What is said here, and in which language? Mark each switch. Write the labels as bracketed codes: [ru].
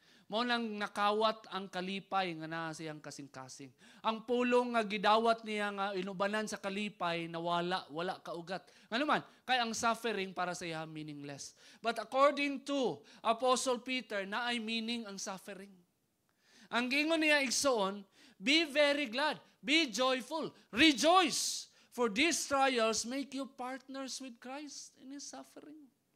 [ceb] Mao nang nakawat ang kalipay nga naa siyang kasing-kasing. Ang pulong nga gidawat niya nga inubanan sa kalipay nawala, wala kaugat. Ano man, kay ang suffering para sa iya meaningless. [en] But according to Apostle Peter, [ceb] naay meaning ang suffering. Ang gingon niya igsoon, [en] be very glad, be joyful, rejoice, for these trials make you partners with Christ in His suffering.